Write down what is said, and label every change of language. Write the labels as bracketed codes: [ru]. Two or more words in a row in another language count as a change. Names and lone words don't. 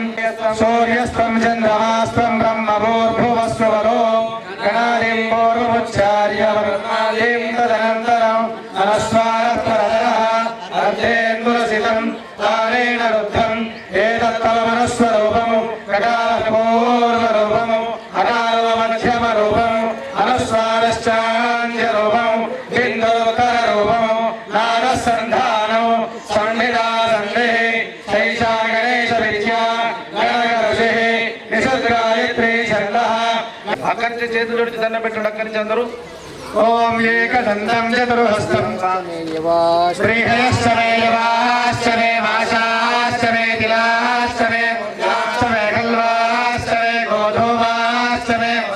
[sa] सूर्यस्त्वं चन्द्रमास्त्वं ब्रह्मभूर्भुवस्वरो गणादिं पूर्वमुच्चार्य वर्णादिं तदनन्तरम् अनुस्वारः परतरः अर्धेन्दुरसितं तारेण रुद्धम् एतत्तवमनुस्वरूपम् ककारः पूर्वरूपम् अकारो मध्यमरूपम् अनुस्वारश्चान्त्यरूपम् बिन्दुरुत्तररूपम् नादसन्धानम् सन्निधा [te] అక్కడి నుంచి చేతులు దండం పెట్టండి అక్కడి నుంచి అందరూ [sa] ఓం ఏకదంతం చతుర్హస్తం శ్రీహయశ్చమే యవాశ్చమే మాషాశ్చమే తిలాశ్చమే శ్చమే కల్వాశ్చమే గోధూమాశ్చమే